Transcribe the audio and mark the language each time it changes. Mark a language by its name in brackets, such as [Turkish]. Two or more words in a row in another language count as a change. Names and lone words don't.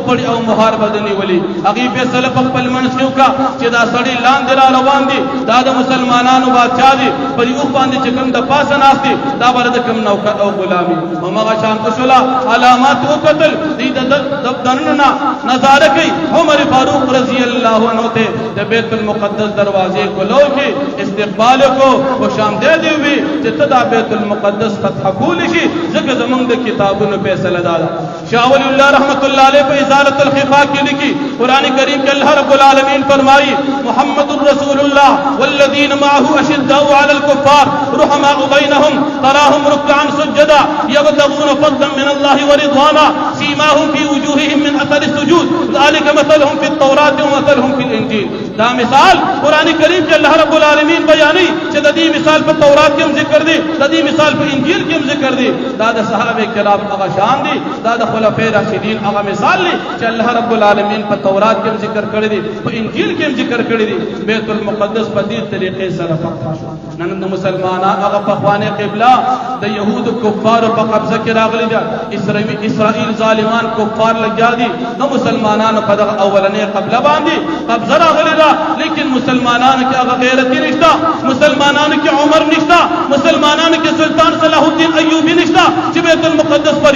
[Pashto] پړې او مهار به د نیولې هغې فیصله په خپل منځ کې وکړه چې دا سړي لاندې را روان دي دا د مسلمانانو بادشاه دي په دې اوښ باندې چې کوم د پاسه ناست دي دا به د کوم نوکر او غلامي همغه شان وشوله علامات وکتل دوی د دننه نظاره کوي عمر فاروق [Arabic] رضی الله عنه [Pashto] ته د بیت المقدس دروازې کولو کې استقبال کو خوش آمدید وي چې ته دا بیت المقدس فتح کولی شي ځکه زمونږ د کتابونو فیصله دا ده شاه ولی الله [Arabic] رحمت الله علیه [Pashto] په ازالة الخفا کې لیکي قرآن کریم کې [Arabic] الله رب العالمین [Pashto] فرمایي [Arabic] محمد رسول الله والذین معه اشداء علی الكفار رحماء بینهم تراهم ركعا سجدا يبتغون فضلا من الله ورضوانا سيماهم في وجوههم من اثر السجود ذلك مثلهم في التوراة ومثلهم في الانجيل [Pashto] دا مثال قرآن کریم کې الله رب العالمین بیانوي چې د دې مثال په تورات کې هم ذکر دی د دې مثال په انجیل کې هم ذکر دی دا د صحابه کرام هغه شان دي دا د خلفای راشدین هغه مثال دی چې [Arabic] الله رب العالمین [Pashto] په تورات کې هم ذکر کړی دی په انجیل کې هم ذکر کړی دی بیت المقدس په دې طریقې سره فتح شو نن د مسلمانانو هغه پخوانۍ قبله د یهودو کفارو په قبضه کې راغلي ده اسرائیل ظالمان کفار لګیا دي د مسلمانانو په دغه اولنۍ قبله باندې قبضه راغلي ده لیکن مسلمانانو کې هغه غیرت نشته مسلمانانو کې عمر نشته مسلمانانو کې سلطان صلاح الدین ایوبی نشته چې بیت المقدس پر